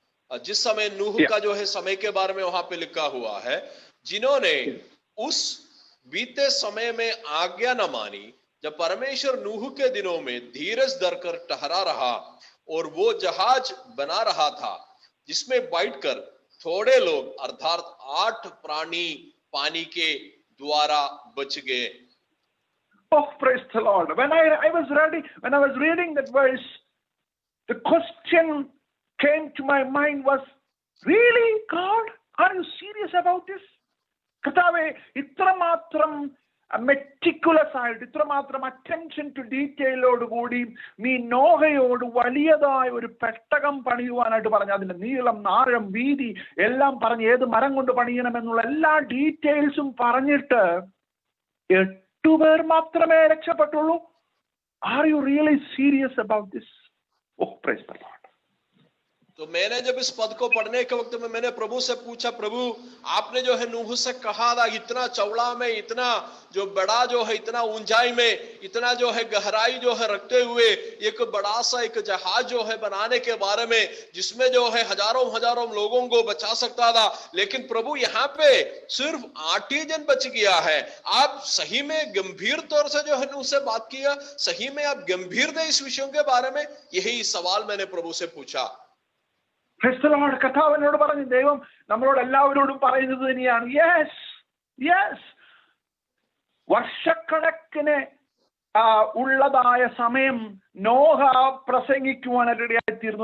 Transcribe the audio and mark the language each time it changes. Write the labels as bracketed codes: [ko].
[hi] जिस समय नूह का जो है समय के बारे में वहां पे लिखा हुआ है, जिन्होंने उस बीते समय में आज्ञा न मानी, जब परमेश्वर नूह के दिनों में धीरज धरकर ठहरा रहा और वो जहाज बना रहा था जिसमें बैठकर थोड़े लोग अर्थात 8 प्राणी पानी के द्वारा बच गए। [en] Oh, praise the Lord. When I was reading that verse, the question came to my mind was, really, God, are you serious about this? [ml] കർത്താവേ, ഇത്രമാത്രം മെറ്റിക്കുലസ് ആയിട്ട്, ഇത്രമാത്രം അറ്റൻഷൻ ടു ഡീറ്റെയിലോടുകൂടി നീ നോഹയോട് വലിയതായ ഒരു പെട്ടകം പണിയുവാനായിട്ട് പറഞ്ഞു. അതിന്റെ നീളം, ആഴം, വീതി എല്ലാം പറഞ്ഞ് ഏത് മരം കൊണ്ട് പണിയണമെന്നുള്ള എല്ലാ ഡീറ്റെയിൽസും പറഞ്ഞിട്ട് 8 പേർ മാത്രമേ രക്ഷപ്പെട്ടുള്ളൂ. [en] Are you really serious about this? Oh, praise the lord. [hi] तो मैंने जब इस पद को पढ़ने के वक्त में मैंने प्रभु से पूछा, प्रभु आपने जो है नूह से कहा था इतना चौड़ा में, इतना जो बड़ा जो है, इतना ऊंचाई में, इतना जो है गहराई जो है रखते हुए एक बड़ा सा एक जहाज जो है बनाने के बारे में, जिसमें जो है हजारों लोगों को बचा सकता था, लेकिन प्रभु यहाँ पे सिर्फ 8 ही जन बच गया है। आप सही में गंभीर तौर से जो है नूह से बात किया? सही में आप गंभीर थे इस विषयों के बारे में? यही सवाल मैंने प्रभु से पूछा। [ml] കർത്താവ് എന്നോട് പറഞ്ഞു, ദൈവം നമ്മളോട് എല്ലാവരോടും പറയുന്നത് തന്നെയാണ്. യെസ്, വർഷക്കണക്കിന് ഉള്ളതായ സമയം നോഹ പ്രസംഗിക്കുവാനിടയായിത്തീർന്നു.